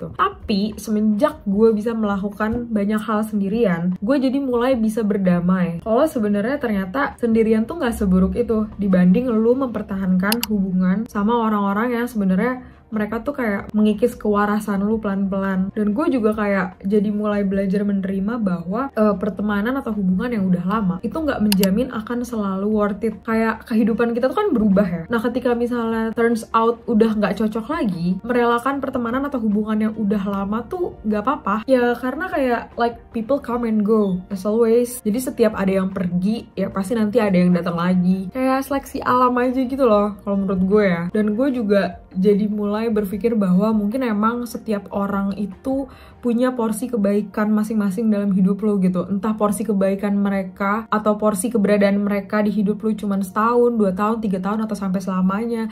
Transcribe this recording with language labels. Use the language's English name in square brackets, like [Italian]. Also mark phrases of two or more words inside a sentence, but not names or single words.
[Indonesian] Tapi semenjak gue bisa melakukan banyak hal sendirian, gue jadi mulai bisa berdamai kalau sebenarnya ternyata sendirian tuh nggak seburuk itu dibanding lu mempertahankan hubungan sama orang-orang yang sebenarnya mereka tuh kayak mengikis kewarasan lu pelan-pelan. Dan gue juga kayak jadi mulai belajar menerima bahwa pertemanan atau hubungan yang udah lama itu nggak menjamin akan selalu [English] worth it. [Indonesian] Kayak kehidupan kita tuh kan berubah ya. Nah ketika misalnya [English] turns out [Indonesian] udah nggak cocok lagi, merelakan pertemanan atau hubungan yang udah lama tuh nggak apa-apa ya, karena kayak [English] like people come and go as always. [Indonesian] Jadi setiap ada yang pergi ya pasti nanti ada yang datang lagi. Kayak seleksi alam aja gitu loh kalau menurut gue ya. Dan gue juga jadi mulai berpikir bahwa mungkin emang setiap orang itu punya porsi kebaikan masing-masing dalam hidup lo gitu. Entah porsi kebaikan mereka atau porsi keberadaan mereka di hidup lo cuma setahun, 2 tahun, 3 tahun atau sampai selamanya.